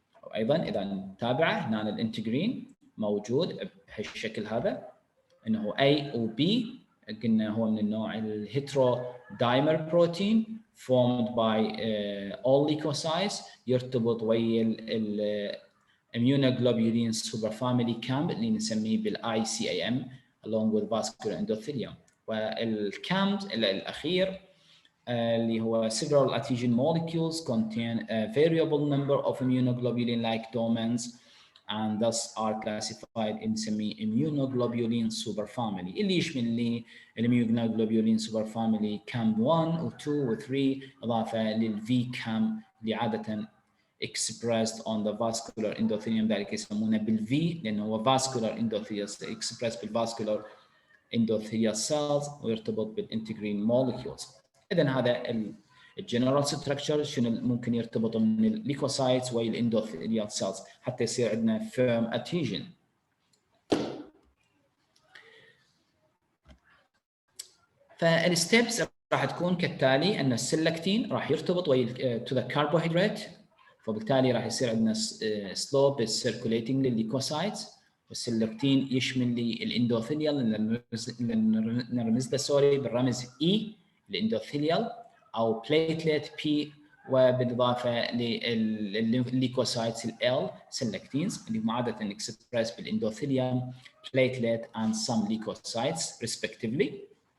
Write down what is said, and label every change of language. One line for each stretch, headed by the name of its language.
Arabic: وايضا اذا نتابعه هنا الانتجرين موجود بهالشكل هذا انه A و B، قلنا هو من النوع الهيترودايمر بروتين
English: formed by all leukocytes،
Arabic: يرتبط ويا immunoglobulin superfamily camp اللي نسميه بالاي سي ام
English: along with vascular endothelium.
Arabic: والكامب الاخير اللي هو
English: several antigen molecules contain a variable number of immunoglobulin-like domains and thus are classified in immunoglobulin superfamily اللي يشمل لي immunoglobulin superfamily CAM 1 و 2 و 3 إضافة للV CAM اللي عادة expressed on the vascular endothelium،
Arabic: ذلك يسمونه بالV لأنه هو
English: vascular endothelium expressed بالvascular endothelial cells ويرتبط بالintegrin molecules.
Arabic: إذن هذا الجنرال ستراكشر شنو ممكن يرتبط من الليكوسايتس والاندوثيليال سيلز حتى يصير عندنا فيرم ادهيجن. فالستبس راح تكون كالتالي ان السلكتين راح يرتبط ويا تو ذا كربوهيدرات، فبالتالي راح يصير عندنا سلوب سيركوليتنج للليكوسايتس، والسلكتين يشمل لي الاندوثيليال اللي نرمز له سوري بالرمز اي الاندوثيليال او بليتلت بي، وبالاضافه للليكوسايتس ال سلكتينز اللي هم عاده اكسبريس بالاندوثيليوم بليتلت
English: and some leukocytes respectively.